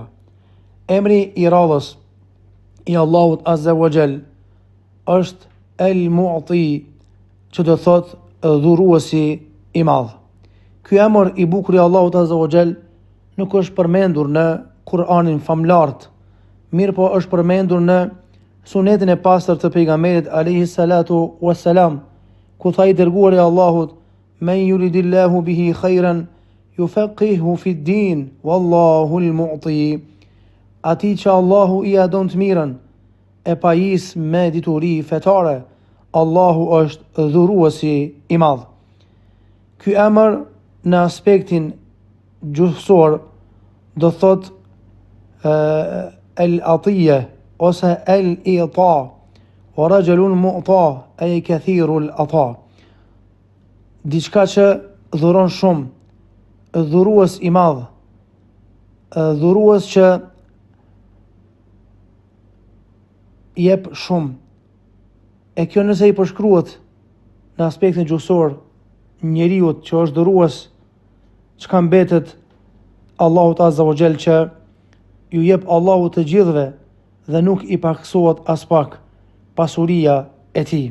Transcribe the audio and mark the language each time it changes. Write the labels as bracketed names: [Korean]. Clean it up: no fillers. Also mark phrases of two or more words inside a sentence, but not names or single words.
[Albanian] Emri I radhës I Allahut [Arabic] عز وجل [Albanian] është El Mu'ti, që do thot dhuruesi I madh. Ky emër I bukur I Allahut [Arabic] عز وجل [Albanian] nuk është përmendur në Kur'anin famlart, mirë po është përmendur në sunetin e pastër të pejgamberit [Arabic] عليه الصلاة والسلام, [Albanian] ku tha I dërguari I Allahut: [Arabic] من يرد الله به خيرا يفقهه في الدين والله المعطي. [Albanian] Ati që Allahu I adon të mirën, e pajis me dituri fetare, Allahu është dhuruesi I madh. Ky emër në aspektin gjuhësor do thot el-atiyya ose el-i'ta, [Arabic] ورجل معطى أي كثير العطاء. [Albanian] Diçka që dhuron shumë, dhurues I madh, dhurues që jep shumë. E kjo nëse I përshkruhet në aspektin gjuhësor njeriut që është dhurues, çka mbetet Allahut [Arabic] عز وجل [Albanian] që ju jep Allahu të gjithëve dhe nuk I paksohet as pak pasuria e tij.